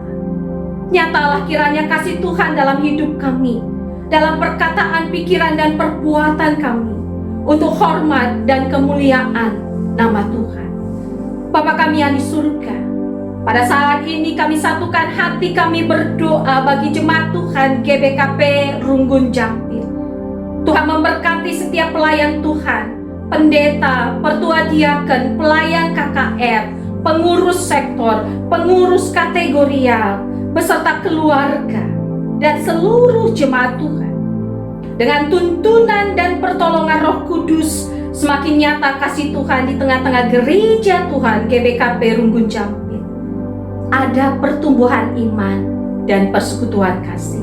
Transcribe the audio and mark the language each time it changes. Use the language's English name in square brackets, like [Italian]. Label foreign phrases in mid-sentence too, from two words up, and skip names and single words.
[Indonesian] Nyatalah kiranya kasih Tuhan dalam hidup kami, dalam perkataan, pikiran, dan perbuatan kami, untuk hormat dan kemuliaan nama Tuhan. Bapa kami yang di surga, pada saat ini kami satukan hati kami berdoa bagi jemaat Tuhan GBKP Runggun Jampit. Tuhan memberkati setiap pelayan Tuhan, pendeta, pertua diaken, pelayan KKR, pengurus sektor, pengurus kategorial, beserta keluarga, dan seluruh jemaat Tuhan. Dengan tuntunan dan pertolongan Roh Kudus, semakin nyata kasih Tuhan di tengah-tengah gereja Tuhan GBKP Runggun Jampit. ada pertumbuhan iman dan persekutuan kasih.